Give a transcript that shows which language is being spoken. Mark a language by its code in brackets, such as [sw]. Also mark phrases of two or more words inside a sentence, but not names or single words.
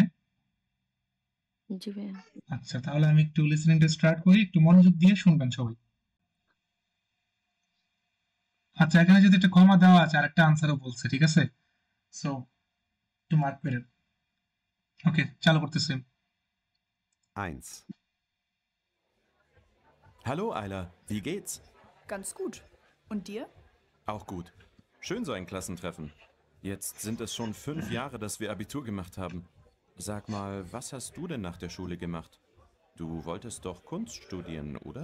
[bn] জি ভাইয়া আচ্ছা, তাহলে আমি একটু লিসেনিংটা স্টার্ট করি, একটু মনোযোগ দিয়ে শুনবেন সবাই। আচ্ছা, এখানে যদি একটা কমা দেওয়া আছে আর একটা আনসারও বলছে, ঠিক আছে, সো একটু মার্ক করেন। ওকে, চালু করতেছি। [de] 1. Hallo Ayla, wie geht's? Ganz gut. Und dir? Auch gut. Schön so ein Klassentreffen. Jetzt sind es schon 5 Jahre, dass wir Abitur gemacht haben. Sag mal, was hast du denn nach der Schule gemacht? Du wolltest doch Kunst studieren, oder?